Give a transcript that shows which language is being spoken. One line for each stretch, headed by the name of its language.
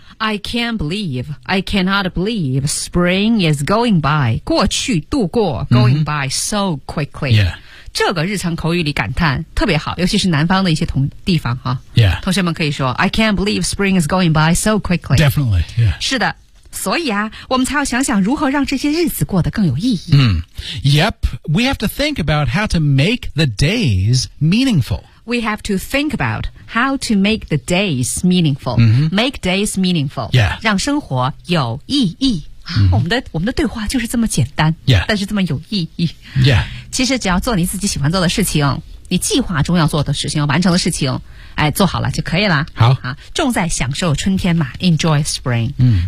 English: I can't believe, I cannot believe spring is going by,
Chinese: 过去度过
English: going by so quickly.、 Yeah.
Chinese: 这个日常口语里感叹特别好尤其是南方的一些地方、啊
English: yeah.
Chinese: 同学们可以说
English: I can't believe spring is going by so quickly. Definitely.、Yeah.
Chinese: 是的所以啊我们才要想想如何让这些日子过得更有意义。 Mm.
English: Yep, we have to think about how to make the days meaningful. We have to think about how to make the days meaningful.、 Mm-hmm. Make days meaningful. Yeah.
Chinese: 让生活有意义、 mm-hmm. 我们的对话就是这么简单、
English: yeah.
Chinese: 但是这么有意义。
English: Yeah.
Chinese: 其实只要做你自己喜欢做的事情你计划中要做的事情要完成的事情哎，做好了就可以了。好啊，重在享受春天嘛 ，Enjoy spring。嗯，